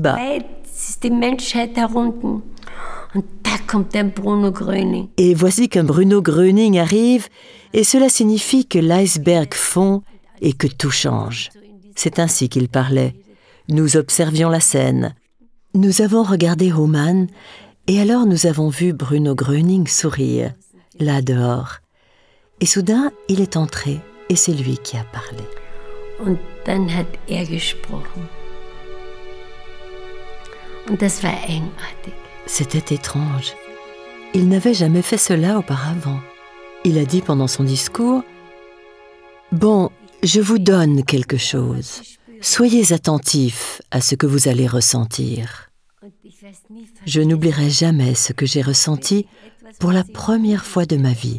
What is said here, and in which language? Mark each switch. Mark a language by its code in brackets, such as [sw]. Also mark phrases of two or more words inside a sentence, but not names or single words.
[fr] » Et voici qu'un Bruno Gröning arrive, et cela signifie que l'iceberg fond et que tout change. C'est ainsi qu'il parlait. Nous observions la scène. Nous avons regardé Hohmann, et alors nous avons vu Bruno Gröning sourire, là dehors. Et soudain, il est entré, et c'est lui qui a parlé. [de] Und dann hat gesprochen. Und das war eigenartig. [fr] C'était étrange. Il n'avait jamais fait cela auparavant. Il a dit pendant son discours « Bon, je vous donne quelque chose. Soyez attentifs à ce que vous allez ressentir. » Je n'oublierai jamais ce que j'ai ressenti pour la première fois de ma vie.